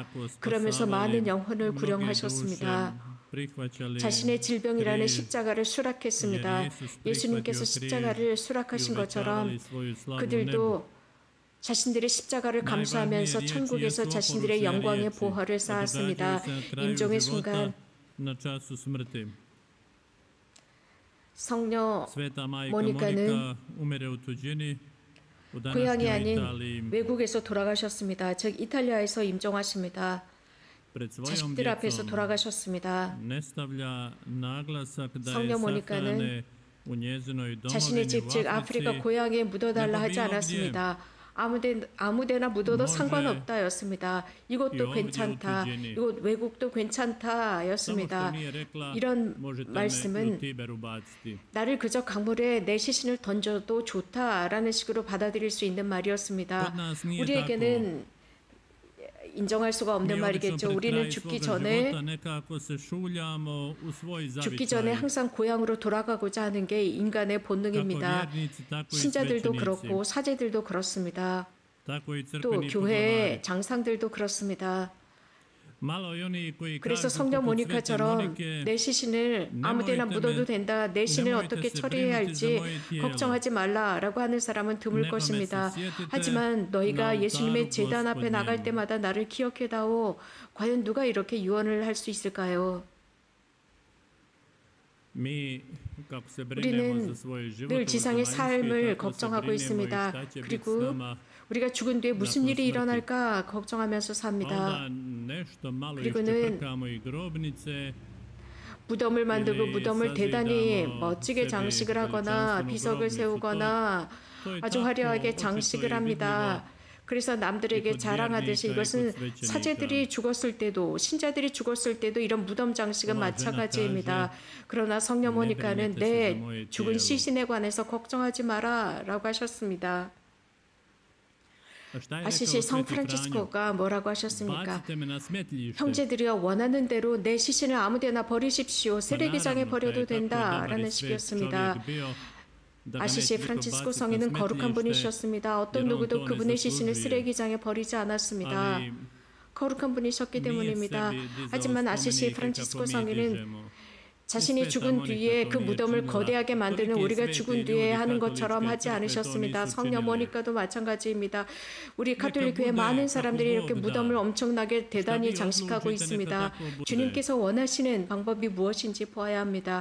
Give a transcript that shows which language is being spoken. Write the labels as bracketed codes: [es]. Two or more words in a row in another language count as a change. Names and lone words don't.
[ko] 그러면서 많은 영혼을 구령하셨습니다. 자신의 질병이라는 십자가를 수락했습니다. 예수님께서 십자가를 수락하신 것처럼 그들도 자신들의 십자가를 감수하면서 천국에서 자신들의 영광의 보화를 쌓았습니다. 임종의 순간 [hr] na času smrti. [ko] 성녀 [hr] Sveta majka [ko] 모니카는 [hr] Monika umire u tuđini u [ko] 고향이 [hr] današnjoj [ko] 아닌 [hr] Italiji. [ko] 외국에서 돌아가셨습니다. 즉 이탈리아에서 임종하십니다. [hr] Pred svojom [ko] 자식들 앞에서 [hr] djecom [ko] 돌아가셨습니다. [hr] ne stavlja naglasak da je [ko] 성녀 모니카는 [hr] sahrane u njezinoj [ko] 자신의 [hr] domovini [ko] 집, [hr] u [ko] 즉 아프리카 [hr] Africi. [ko] 고향에 묻어달라 하지 않았습니다. 아무데나 묻어도 [hr] može [ko] 상관없다였습니다. 이곳도 [hr] i ovdje u [ko] 괜찮다. [hr] tuđini. [ko] 이곳 외국도 [hr] Samo što [ko] 괜찮다였습니다. [hr] nije rekla [ko] 이런 [hr] možete me u [ko] 말씀은 [hr] Tiber ubaciti. [ko] 나를 그저 강물에 내 시신을 던져도 좋다라는 식으로 받아들일 수 있는 말이었습니다. [hr] Kod nas nije [ko] 우리에게는 인정할 수가 없는 [hr] Mi obično [ko] 말이겠죠. [hr] pred [ko] 우리는 [hr] kraj [ko] 죽기 [hr] svoga [ko] 전에 [hr] života nekako se šuljamo u svoj [ko] 죽기 전에 [hr] zavičaj. [ko] 항상 고향으로 돌아가고자 하는 게 인간의 [hr] Kako [ko] 본능입니다. [hr] vjernici, tako i [ko] 신자들도 [hr] svećenici. [ko] 그렇고 사제들도 그렇습니다. [hr] Tako i [ko] 또 [hr] crkveni [ko] 교회의 [hr] poglavari. [ko] 장상들도 그렇습니다. [hr] Malo i oni koji [ko] 그래서 [hr] kažu [ko] 성녀 [hr] poput svete [ko] 모니카처럼 [hr] Monike, [ko] 내 시신을 아무데나 묻어도 된다. 내 신을 어떻게 처리해야 할지 걱정하지 말라라고 하는 사람은 드물 것입니다. 하지만 너희가 예수님의 제단 앞에 나갈 때마다 나를 기억해다오. 과연 누가 이렇게 유언을 할 수 있을까요? [hr] mi, kako se brinemo [ko] 우리는 [hr] za svoj život, [ko] 늘 지상의 [hr] uzemaljski, [ko] 삶을 [hr] tako se [ko] 걱정하고 [hr] brinemo i [ko] 있습니다. [hr] šta će biti s [ko] 그리고 [hr] nama. [ko] 우리가 죽은 뒤에 무슨 [hr] nakon [ko] 일이 [hr] smrti. [ko] 일어날까 걱정하면서 삽니다. [hr] Onda nešto malo [ko] 그리고는 [hr] iščeprkamo i grobnice, [ko] 무덤을 만들고 [hr] ili [ko] 무덤을 대단히 [hr] sazidamo [ko] 멋지게 [hr] sebi [ko] 장식을 하거나 [hr] veličanstvenu [ko] 비석을 [hr] grobnicu. [ko] 세우거나 [hr] To je [ko] 아주 [hr] tako [ko] 화려하게 [hr] očito [ko] 장식을 [hr] i [ko] 합니다. 그래서 남들에게 이곳 자랑하듯이 [hr] vjernika, [ko] 이것은 [hr] 이곳 svećenika. [ko] 사제들이 죽었을 때도 신자들이 죽었을 때도 이런 무덤 장식은 어머, 마찬가지입니다. 제나 그러나 성녀 네, 모니카는 베네테스 내 모의 죽은 뒤에로. 시신에 관해서 걱정하지 마라 라고 하셨습니다. [hr] A šta je [ko] 아시시 [hr] rekao [ko] 성 [hr] sveti Franjo? [ko] 프란치스코가 뭐라고 하셨습니까? [hr] Bacite me na smetlište. [ko] 형제들이여 원하는 대로 내 시신을 아무데나 버리십시오. 쓰레기장에 [hr] naravno, [ko] 버려도 [hr] da je tako [ko] 된다라는 [hr] dobar i svet [ko] 식이었습니다. [hr] čovjek bio, da ga [ko] 아시시 [hr] neće [ko] 프란치스코 [hr] baciti na [ko] 성인은 거룩한 [hr] smetlište, [ko] 분이셨습니다. 어떤 [hr] jer on [ko] 누구도 [hr] to ne [ko] 그분의 시신을 [hr] zaslužuje. [ko] 쓰레기장에 버리지 않았습니다. [hr] Ali [ko] 거룩한 분이셨기 [hr] nije [ko] 때문입니다. [hr] sebi dizao [ko] 하지만 아시시 [hr] spomenike [ko] 프란치스코 [hr] kako mi [ko] 성인은 [hr] dižemo. [ko] 자신이 죽은 뒤에 그 무덤을 거대하게 만드는 우리가 죽은 뒤에 하는 것처럼 하지 않으셨습니다. 성녀 모니카도 마찬가지입니다. 우리 가톨릭 교회 많은 사람들이 이렇게 무덤을 엄청나게 대단히 장식하고 있습니다. 주님께서 원하시는 방법이 무엇인지 보아야 합니다.